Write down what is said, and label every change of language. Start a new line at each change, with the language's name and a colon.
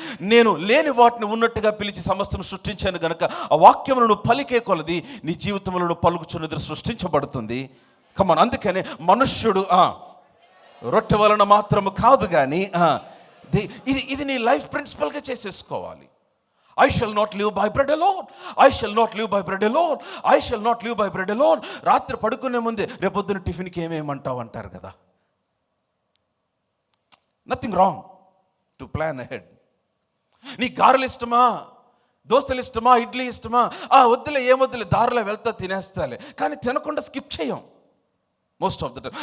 Telugu: నేను లేని వాటిని ఉన్నట్టుగా పిలిచి సమస్యను సృష్టించాను కనుక ఆ వాక్యమును నువ్వు పలికే కొలది నీ జీవితంలో నువ్వు పలుకుచున్నది సృష్టించబడుతుంది. కమాన్. అందుకనే మనుష్యుడు రొట్టె వలన మాత్రము కాదు కానీ ఇది నీ లైఫ్ ప్రిన్సిపల్గా చేసేసుకోవాలి.
English: I shall not live by bread alone. I shall not live by bread alone. I shall not live by bread alone.
Telugu: రాత్రి పడుకునే ముందే రేపొద్దున టిఫిన్కి ఏమేమంటావు అంటారు కదా.
English: Nothing wrong to plan ahead.
Telugu: నీ గారెలు ఇష్టమా, దోశలు ఇష్టమా, ఇడ్లీ ఇష్టమా? వద్దులే, ఏమొద్దులే, దారిలో వెళ్తా తినేస్తాలే, కానీ తినకుండా స్కిప్ చేయం
English: Most of the time.